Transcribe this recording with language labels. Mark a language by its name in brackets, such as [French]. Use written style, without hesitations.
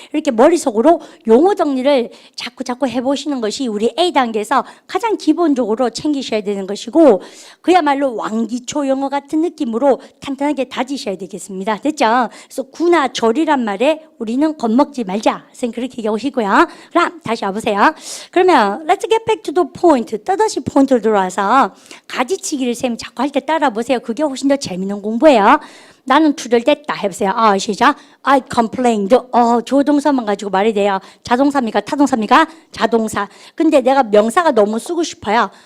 [Korean] 이렇게 머릿속으로 용어 정리를 자꾸 해보시는 것이 우리 A단계에서 가장 기본적으로 챙기셔야 되는 것이고 그야말로 왕기초 영어 같은 느낌으로 탄탄하게 다지셔야 되겠습니다. 됐죠? 그래서 구나 절이란 말에 우리는 겁먹지 말자. 선생님 그렇게 얘기하고 싶고요. 그럼 다시 와보세요. 그러면 [English] let's get back to the point. [Korean] 또다시 포인트로 들어와서 가지치기를 쌤이 자꾸 할 때 따라보세요. 그게 훨씬 더 재밌는 공부예요. 나는 투덜댔다 해보세요. 아, 시작. [English] I complained. [Korean] 조동사만 가지고 말이 돼요. 자동사입니까? 타동사입니까? 자동사. 근데 내가 명사가 너무 쓰고 싶어요.